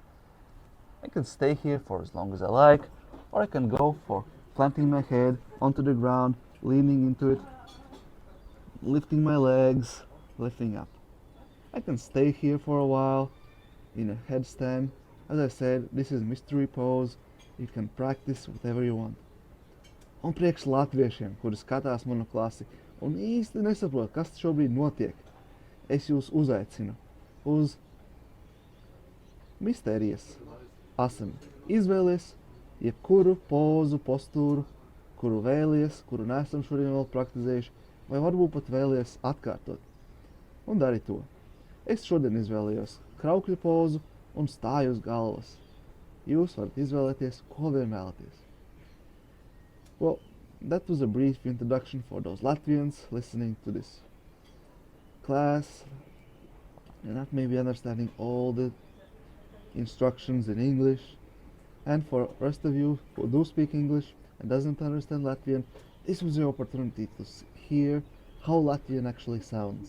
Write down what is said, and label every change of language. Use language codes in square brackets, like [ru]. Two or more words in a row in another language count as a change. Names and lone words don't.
[en] I can stay here for as long as I like, or I can go for planting my head onto the ground, leaning into it, lifting my legs, lifting up. I can stay here for a while in a headstand. As I said, this is mystery pose. You can practice whatever you want. [lv] Un priekš latviešiem, kuri skatās manu klasi un īsti nesaprot, kas šobrīd notiek, es jūs uzaicinu uz mistērijas asanu. Izvēlies jebkuru pozu, postūru, kuru vēlies, kuru nesam šodien vēl praktizējuši, vai varbūt pat vēlies atkārtot. Un dari to. Es šodien izvēlējos kraukļu pozu un stāju uz galvas. Jūs varat izvēlēties, ko vien vēlaties. [en] Well, that was a brief introduction for those Latvians listening to this class and not maybe understanding all the instructions in English. And for the rest of you who do speak English and doesn't understand Latvian, this was your opportunity to hear how Latvian actually sounds.